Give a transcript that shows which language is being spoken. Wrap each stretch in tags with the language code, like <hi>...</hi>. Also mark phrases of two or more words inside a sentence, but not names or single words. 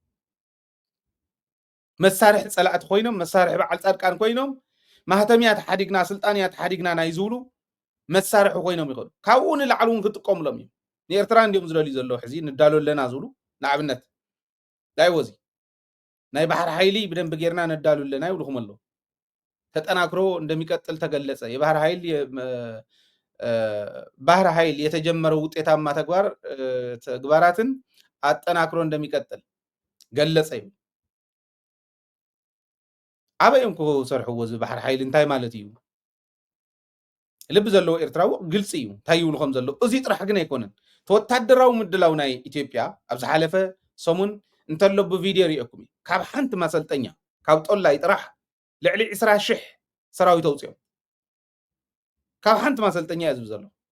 <ti>መሳርሒ ጸላእቲ ኮይኖም መሳርሒ በዓል ጻድቃን ኮይኖም ማህተምያ ተሓዲግና ስልጣንያ ተሓዲግና ናይ ዝብሉ መሳርሒ ኮይኖም ይኸዱ ካብኡ ንላዕሊ እውን ክጥቀሙሎም እዮም ንኤርትራ እንዲኦም ዝደልዩ ዘለዉ ሕዚ ንዳሎ ኣለና ዝብሉ ንኣብነት ዳይወዚ ናይ ባህር ኃይሊ በደንብ ጌርና ነዳሉ ኣለና ይብልኩም ኣለዉ</ti> <am>ተጠናክሮ እንደሚቀጥል ተገለጸ የባህር ኃይል የተጀመረው ውጤታማ ተግባራትን አጠናክሮ እንደሚቀጥል ገለጸ</am> <ti>እዩ አበየም ኮ ሰርሕዎ ዝ ባህር ኃይል እንታይ ማለት እዩ ልብ ዘለዎ ኤርትራው ግልጽ እዩ እንታይ ይብሉ ከም ዘሎ እዚ ጥራሕ ግን ኣይኮነን ተወታደራዊ ምድላው ናይ ኢትዮጵያ ኣብ ዝሓለፈ ሰሙን እንተሎ ብቪድዮ ሪእኩም ካብ ሓንቲ ማሰልጠኛ ካብ ጦላይ ጥራሕ ልዕሊ 20,000 ሰራዊት ኣውፅኦም ካብ ሓንቲ ማሰልጠኛ እዩ ዘሎ</ti>